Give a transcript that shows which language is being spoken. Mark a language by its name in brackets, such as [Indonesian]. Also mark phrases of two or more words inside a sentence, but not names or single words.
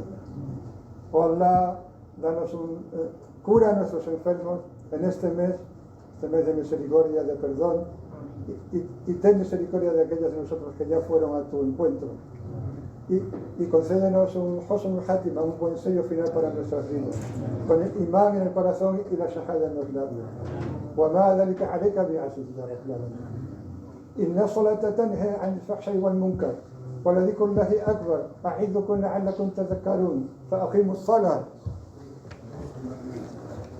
[Spanish] Oh Allah, cura a nuestros enfermos en este mes de misericordia, de perdón, y ten misericordia de aquellos de nosotros que ya fueron a tu encuentro. Y concédenos un [Arabic] حسن الخاتمة, [Spanish] un buen sello final para nuestras vidas, con el imán en el corazón y la shahada en los labios. [Arabic] وما ذلك عليك بعزيز يا رب العالمين. إن الصلاة تنهى عن الفحشاء والمنكر ولذكر الله أكبر أعظكم لعلكم تذكرون فأقيموا الصلاة.